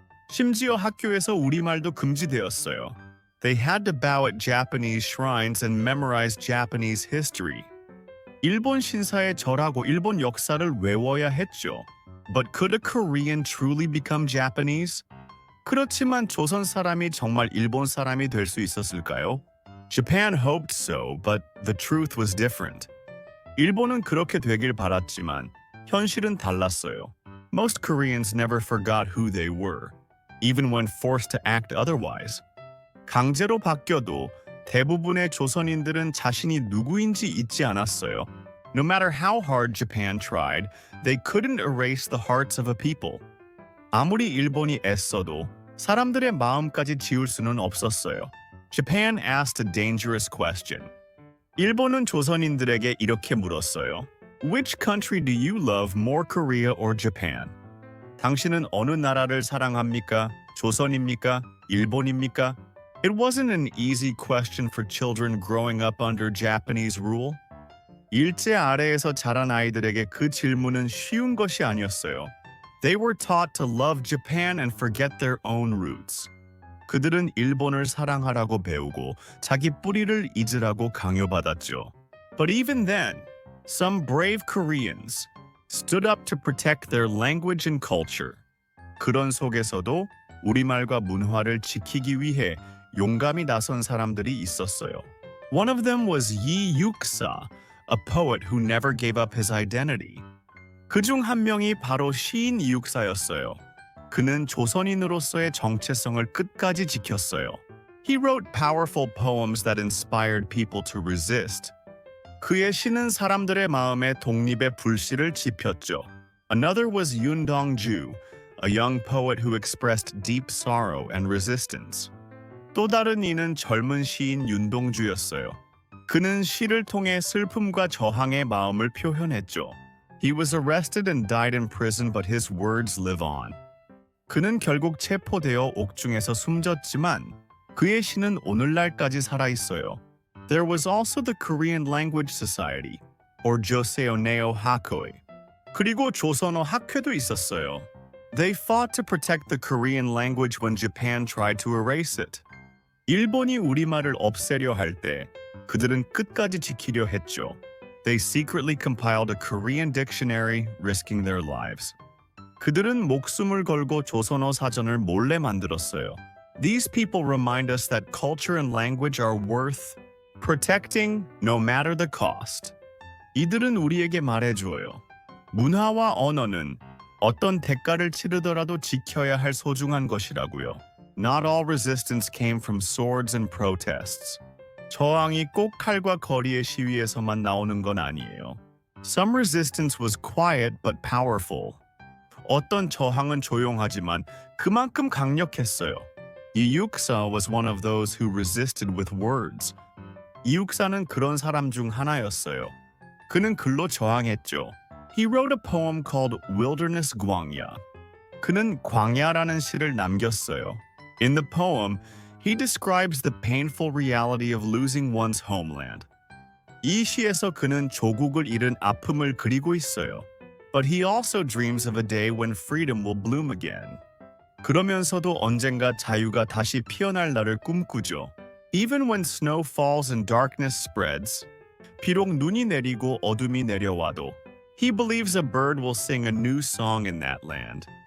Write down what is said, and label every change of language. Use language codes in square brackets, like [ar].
[ko] 심지어 학교에서 우리말도 금지되었어요. [en] They had to bow at Japanese shrines and memorize Japanese history. [ko] 일본 신사에 절하고 일본 역사를 외워야 했죠. [en] But could a Korean truly become Japanese? [ko] 그렇지만 조선 사람이 정말 일본 사람이 될 수 있었을까요? [en] Japan hoped so, but the truth was different. [ko] 일본은 그렇게 되길 바랐지만 현실은 달랐어요. [en] Most Koreans never forgot who they were, even when forced to act otherwise. [ko] 강제로 바뀌어도 대부분의 조선인들은 자신이 누구인지 잊지 않았어요. [en] No matter how hard Japan tried, they couldn't erase the hearts of a people. [ko] 아무리 일본이 애써도 사람들의 마음까지 지울 수는 없었어요. [en] Japan asked a dangerous question. [ko] 일본은 조선인들에게 이렇게 물었어요. [en] Which country do you love more, Korea or Japan? [ko] 당신은 어느 나라를 사랑합니까? 조선입니까? 일본입니까? [en] It wasn't an easy question for children growing up under Japanese rule. [ko] 일제 아래에서 자란 아이들에게 그 질문은 쉬운 것이 아니었어요. [en] They were taught to love Japan and forget their own roots. [ko] 그들은 일본을 사랑하라고 배우고 자기 뿌리를 잊으라고 강요받았죠. [en] But even then, some brave Koreans stood up to protect their language and culture. [ko] 그런 속에서도 우리말과 문화를 지키기 위해 용감히 나선 사람들이 있었어요. [en] One of them was Yi Yuksa, a poet who never gave up his identity. [ko] 그중 한 명이 바로 시인 이육사였어요. 그는 조선인으로서의 정체성을 끝까지 지켰어요. [en] He wrote powerful poems that inspired people to resist. [ko] 그의 시는 사람들의 마음에 독립의 불씨를 지폈죠. [en] Another was Yoon Dong-ju, a young poet who expressed deep sorrow and resistance. [ko] 또 다른 이는 젊은 시인 윤동주였어요. 그는 시를 통해 슬픔과 저항의 마음을 표현했죠. [en] He was arrested and died in prison, but his words live on. [ko] 그는 결국 체포되어 옥중에서 숨졌지만 그의 시는 오늘날까지 살아있어요. [en] There was also the Korean Language Society, or Joseoneo Hakoi. [ko] 그리고 조선어 학회도 있었어요. [en] They fought to protect the Korean language when Japan tried to erase it. [ko] 일본이 우리말을 없애려 할 때 그들은 끝까지 지키려 했죠. [en] They secretly compiled a Korean dictionary, risking their lives. [ko] 그들은 목숨을 걸고 조선어 사전을 몰래 만들었어요. [en] These people remind us that culture and language are worth protecting no matter the cost. [ko] 이들은 우리에게 말해주어요. 문화와 언어는 어떤 대가를 치르더라도 지켜야 할 소중한 것이라고요. [en] Not all resistance came from swords and protests. [ko] 저항이 꼭 칼과 거리의 시위에서만 나오는 건 아니에요. [en] Some resistance was quiet but powerful. [ko] 어떤 저항은 조용하지만 그만큼 강력했어요. [en] 이육사 was one of those who resisted with words. [ko] 이육사는 그런 사람 중 하나였어요. 그는 글로 저항했죠. [en] He wrote a poem called Wilderness Gwangya. [ko] 그는 광야라는 시를 남겼어요. [en] In the poem, he describes the painful reality of losing one's homeland. [ko] 이 시에서 그는 조국을 잃은 아픔을 그리고 있어요. [en] But he also dreams of a day when freedom will bloom again. [ko] 그러면서도 언젠가 자유가 다시 피어날 날을 꿈꾸죠. [en] Even when snow falls and darkness spreads, [ko] 비록 눈이 내리고 어둠이 내려와도, [en] he believes a bird will sing a new song in that land.